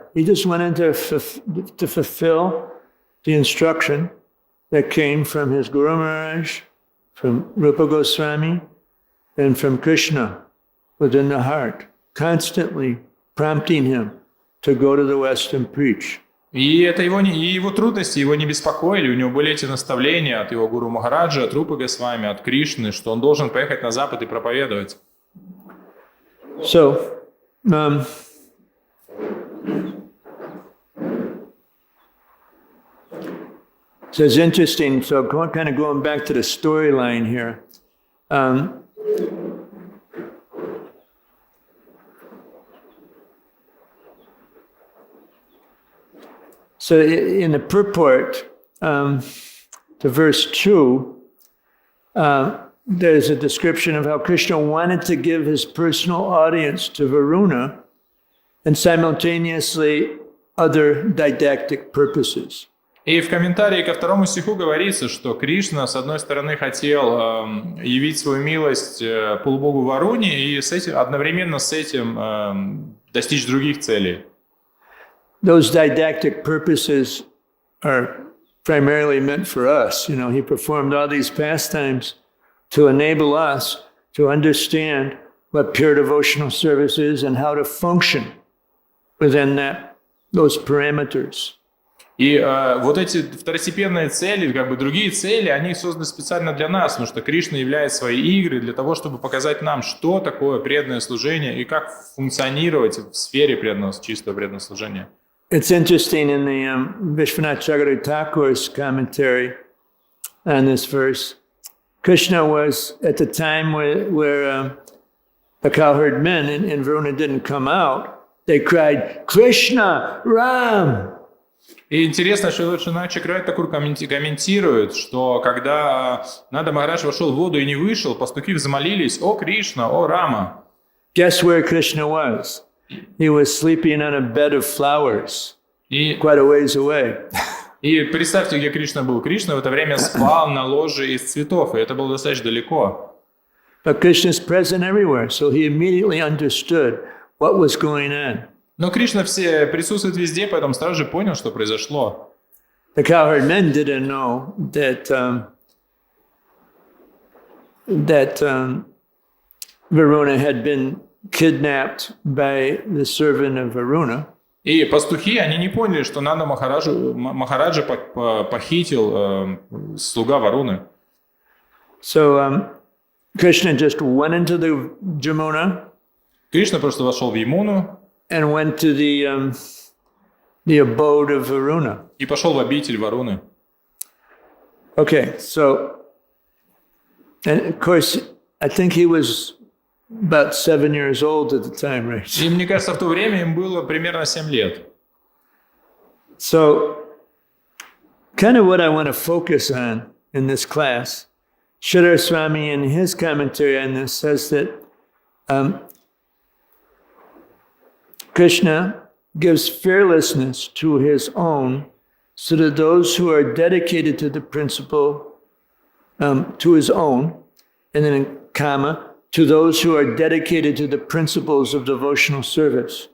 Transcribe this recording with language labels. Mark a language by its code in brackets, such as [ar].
[en] He just went in to fulfill the instruction that came from his Guru Maharaj, from Rupa Goswami, and from Krishna within the heart, constantly prompting him to go to the West and preach. [ru] И это его трудности его не беспокоили. У него были эти наставления от его Гуру Махараджа, от Рупы Госвами, от Кришны, что он должен поехать на Запад и проповедовать. [en] So, so it's interesting. So kind of going back to the storyline here. So in the purport to verse 2, there's a description of how Krishna wanted to give his personal audience to Varuna and simultaneously other didactic purposes. [ru] И в комментарии ко 2 стиху говорится, что Кришна, с одной стороны, хотел явить свою милость полубогу Варуне и одновременно с этим достичь других целей. [en] Those didactic purposes are primarily meant for us. He performed all these pastimes to enable us to understand what pure devotional service is and how to function within those parameters. [ru] И вот эти второстепенные цели, другие цели, они созданы специально для нас, потому что Кришна являет свои игры для того, чтобы показать нам, что такое преданное служение и как функционировать в сфере чистого преданного служения. [en] It's interesting in the Vishwanath Chakravarti Thakur's commentary on this verse. Krishna was at the time where the cowherd men in Varuna didn't come out. They cried, Krishna, Ram. [ru] И интересно, что Вишванат Чакраварти Тхакур комментирует, что когда Нанда Махарадж вошел в воду и не вышел, пастухи взмолились: «О Кришна, о Рама!» [en] Guess where Krishna was? He was sleeping on a bed of flowers, quite a ways away. [ru] И представьте, где Кришна был. Кришна в это время спал на ложе из цветов, и это было достаточно далеко. [en] But Krishna is present everywhere, so he immediately understood what was going on. [ru] Но Кришна присутствует везде, поэтому сразу же понял, что произошло. [en] The cowherd men didn't know that Varuna had been kidnapped by the servant of Varuna. [ru] И пастухи, они не поняли, что Нанда Махараджа похитил слуга Варуны. [en] So Krishna just went into the Jamuna. [ru] Кришна просто вошел в Ямуну. [en] And went to the abode of Varuna. [ru] И пошел в обитель Варуны. [en] Okay, so, and of course, I think he was about 7 years old at the time, right? [ru] И мне кажется, в то время им было примерно 7 лет. [en] So, kind of what I want to focus on in this class, Sridhar Swami in his commentary on this says that Krishna gives fearlessness to his own so that those who are dedicated to the principle, to his own, and then in comma, to those who are dedicated to the principles of devotional service.